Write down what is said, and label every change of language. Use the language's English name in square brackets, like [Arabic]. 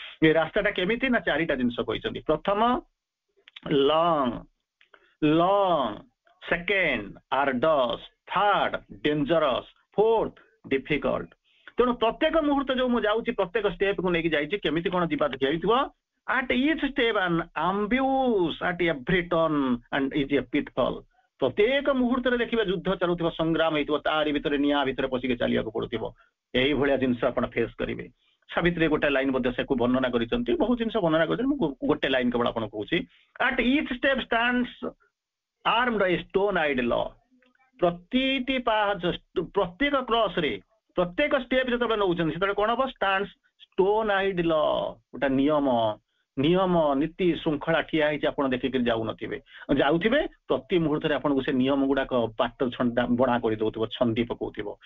[Odia] ଏ ରାସ୍ତାଟା କେମିତି ନା ଚାରିଟା ଜିନିଷ କହିଛନ୍ତି। ପ୍ରଥମ long, long, second arts, third dangerous, fourth difficult. ତେଣୁ ପ୍ରତ୍ୟେକ ମୁହୂର୍ତ୍ତ ଯୋଉ ମୁଁ ଯାଉଛି, ପ୍ରତ୍ୟେକ ଷ୍ଟେପକୁ ନେଇକି ଯାଇଛି କେମିତି କଣ ଯିବା ହେଇଥିବ। [English] at each step an ambush, at every turn and is a pitfall। [Odia] ପ୍ରତ୍ୟେକ ମୁହୂର୍ତ୍ତରେ ଦେଖିବେ ଯୁଦ୍ଧ ଚାଲୁଥିବ, ସଂଗ୍ରାମ ହେଇଥିବ, ତାରି ଭିତରେ ନିଆଁ ଭିତରେ ପଶିକି ଚାଲିବାକୁ ପଡୁଥିବ। ଏଇଭଳିଆ ଜିନିଷ ଆପଣ ଫେସ୍ କରିବେ। ସାବିତ୍ରୀ ଗୋଟେ ଲାଇନ ମଧ୍ୟ ସେକୁ ବର୍ଣ୍ଣନା କରିଛନ୍ତି, ବହୁତ ଜିନିଷ ବର୍ଣ୍ଣନା କରିଛନ୍ତି, ମୁଁ ଗୋଟେ ଲାଇନ କେବଳ ଆପଣଙ୍କୁ କହୁଛି। [English] at each step stands armed a stone-eyed law। [Odia] ପ୍ରତିଟି ପାହାଚ, ପ୍ରତ୍ୟେକ କ୍ରସ ରେ, ପ୍ରତ୍ୟେକ ଷ୍ଟେପ ଯେତେବେଳେ ନଉଛନ୍ତି ସେତେବେଳେ କଣ ହବ? ଷ୍ଟାଣ୍ଡସ୍ stone-eyed law, ଗୋଟେ ନିୟମ, ନିୟମ ନୀତି ଶୃଙ୍ଖଳା ଠିଆ ହେଇଛି, ଆପଣ ଦେଖିକି ଯାଉନଥିବେ, ଯାଉଥିବେ ପ୍ରତି ମୁହୂର୍ତ୍ତରେ ଆପଣଙ୍କୁ ସେ ନିୟମ ଗୁଡାକ ପାଟ ବଣା କରିଦଉଥିବ, ଛନ୍ଦି ପକଉଥିବ।